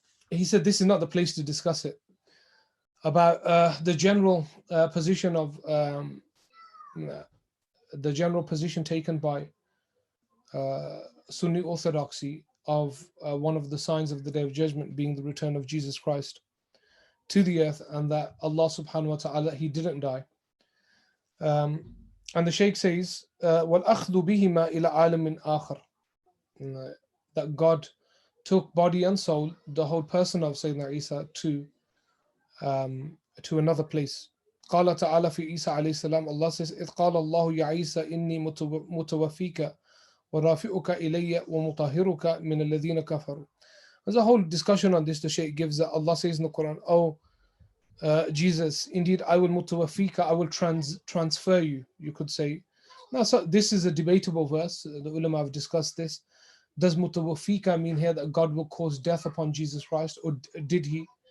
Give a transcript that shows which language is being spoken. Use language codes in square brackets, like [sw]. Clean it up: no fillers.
[en] he said this is not the place to discuss it, about the general position of, the general position taken by Sunni Orthodoxy of one of the signs of the Day of Judgment being the return of Jesus Christ to the earth, and that Allah subhanahu wa ta'ala, he didn't die. And the Shaykh says, [ar] وَالْأَخْذُ بِهِمَا إِلَى عَالَمٍ آخَرٍ, [en] that God took body and soul, the whole person of Sayyidina Isa, to another place. [ar] قال تعالى في عيسى عليه السلام, [en] Allah says, [ar] إِذْ قال اللَّهُ يَا عِيسَى إِنِّي مُتَوَفِّيكَ وَرَافِعُكَ إِلَيَّ وَمُطَهِّرُكَ مِنَ الَّذِينَ كَفَرُوا. [en] There's a whole discussion on this. The Shaykh gives that Allah says in the Quran, oh Jesus, indeed I will mutawafika, I will transfer you, you could say. Now, so this is a debatable verse. The ulama have discussed this. Does mutawafika mean here that God will cause death upon Jesus Christ, or did he?